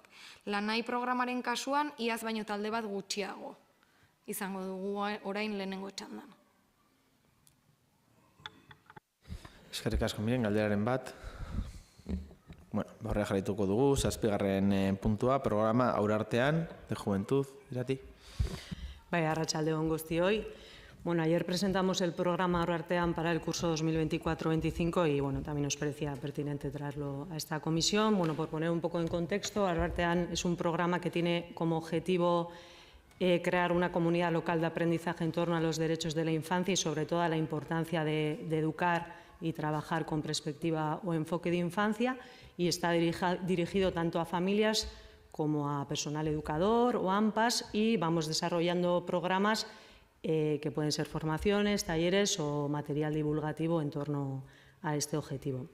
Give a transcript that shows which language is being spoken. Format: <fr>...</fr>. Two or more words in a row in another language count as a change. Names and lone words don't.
<eu>Lan nahi programaren kasuan, iaz baino talde bat gutxiago izango dugu orain lehenengo txandan. Eskerrik asko, miren, galderaren bat. Horrela jarraituko dugu, 7. puntua, programa Aurartean</eu> <es>de Juventud,</es> <eu>Irati. Arratsalde-on guztioi.</eu> <es>Ayer presentamos el programa Aurartean para el curso 2024-25 y también nos parecía pertinente traerlo a esta comisión. Por poner un poco en contexto, Aurartean es un programa que tiene como objetivo crear una comunidad local de aprendizaje en torno a los derechos de la infancia y sobre todo a la importancia de educar y trabajar con perspectiva o enfoque de infancia, y está dirigido tanto a familias como a personal educador o AMPAs, y vamos desarrollando programas que pueden ser formaciones, talleres o material divulgativo en torno a este objetivo.</es>